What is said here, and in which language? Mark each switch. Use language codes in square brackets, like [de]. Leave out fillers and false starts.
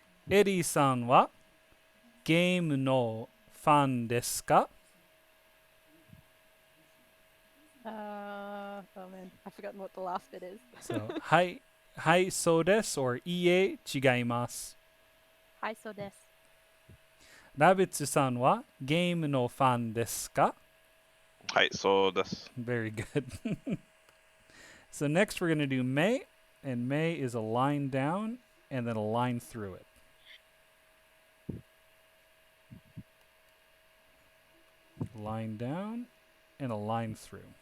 [ja] エリーさんはゲームのファンですか? [en] Oh man, I've forgotten what the last bit is. [ja] So, はいそうです or いいえ違います。 Hi, so des. ラビッツさんはゲームのファンですか? はい、そうです。 [en] Very good. So next we're going to do May, and May is a line down and then a line through it. Line down and a line through.